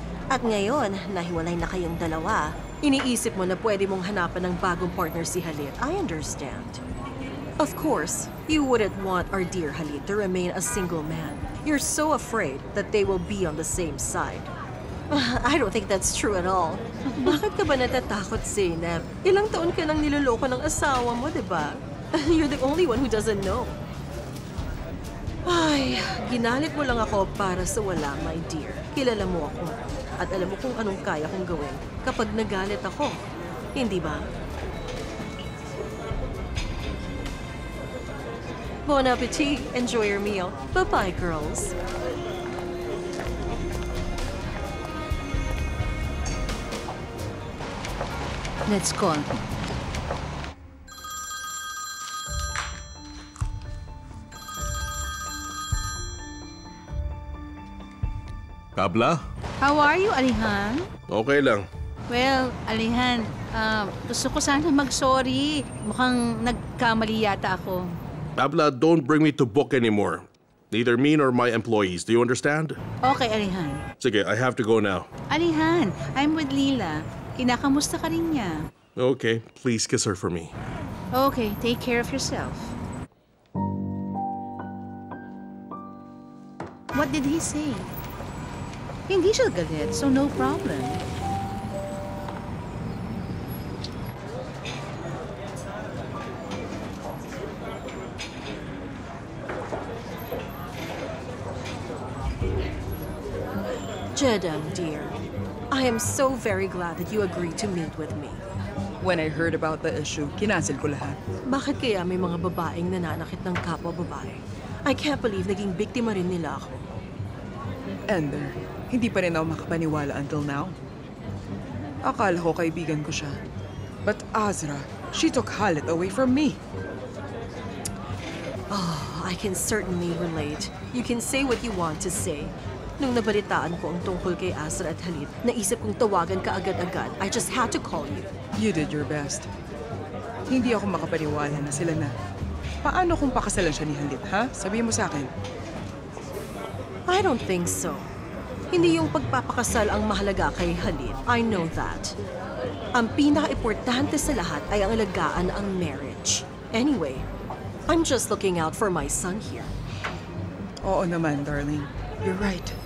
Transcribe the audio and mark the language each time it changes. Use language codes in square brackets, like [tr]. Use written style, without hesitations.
[tl] At ngayon, nahiwalay na kayong dalawa, iniisip mo na pwede mong hanapan ng bagong partner si Halit. [en] I understand. Of course, you wouldn't want our dear Halit to remain a single man. You're so afraid that they will be on the same side. I don't think that's true at all. [tl] Bakit ka ba natatakot, Zainab? Ilang taon ka nang niloloko ng asawa mo, di ba? [en] You're the only one who doesn't know. [tl] Ay, ginalit mo lang ako para sa wala, [en] my dear. [tl] Kilala mo ako. At alam mo kung anong kaya kong gawin kapag nagalit ako. Hindi ba? [en] Bon appetit. Enjoy your meal. Bye-bye, girls. Let's call. Kabla? How are you, Alihan? [tl] Okay lang. Well, Alihan, gusto ko sana mag-sorry. Mukhang nagkamali yata ako. [en] Kabla, don't bring me to book anymore. Neither me nor my employees. Do you understand? Okay, Alihan. Sige, I have to go now. [tl] Alihan, [en] I'm with Leela. [tl] Kinakamusta ka rin niya. [en] Okay, please kiss her for me. Okay, take care of yourself. What did he say? [tl] Hindi siya galit, [en] so no problem. Jedam, dear. I am so very glad that you agreed to meet with me. When I heard about the issue, [tl] kinancel ko lahat. Bakit kaya may mga babaeng nananakit ng kapwa babae? [en] I can't believe [tl] naging biktima rin nila ako. Ender, hindi pa rin ako makapaniwala [en] until now. [tl] Akala ko kaibigan ko siya. [en] But Azra, she took Halit away from me. Oh, I can certainly relate. You can say what you want to say. [tl] Nung nabalitaan ko ang tungkol kay Azra at Halit, naisip kong tawagan ka agad-agad. [en] I just had to call you. You did your best. [tl] Hindi ako makapaniwala na sila na. Paano kung pakasalan siya ni Halit, ha? Sabihin mo sa akin. [en] I don't think so. [tl] Hindi yung pagpapakasal ang mahalaga kay Halit. [en] I know that. [tl] Ang pinaka-importante sa lahat ay ang alagaan ang marriage. [en] Anyway, I'm just looking out for my son here. [tl] Oo naman, darling. [en] You're right.